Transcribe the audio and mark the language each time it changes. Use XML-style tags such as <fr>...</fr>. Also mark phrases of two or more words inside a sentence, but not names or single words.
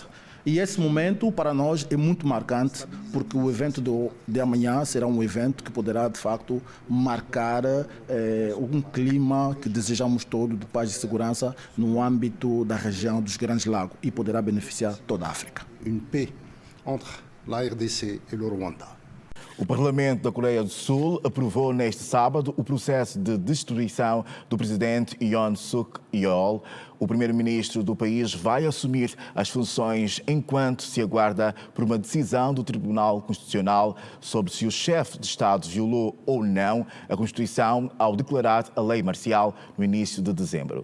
<pt>E esse momento, para nós, é muito marcante, porque o evento de amanhã será um evento que poderá, de facto, marcar um clima que desejamos todos de paz e segurança no âmbito da região dos Grandes Lagos e poderá beneficiar toda a África.</pt> <fr>Une paix entre la RDC</fr> <pt>e o</pt> <fr>Rwanda.</fr> <pt>O Parlamento da Coreia do Sul aprovou neste sábado o processo de destituição do presidente Yoon Suk Yeol. O primeiro-ministro do país vai assumir as funções enquanto se aguarda por uma decisão do Tribunal Constitucional sobre se o chefe de Estado violou ou não a Constituição ao declarar a lei marcial no início de dezembro.</pt>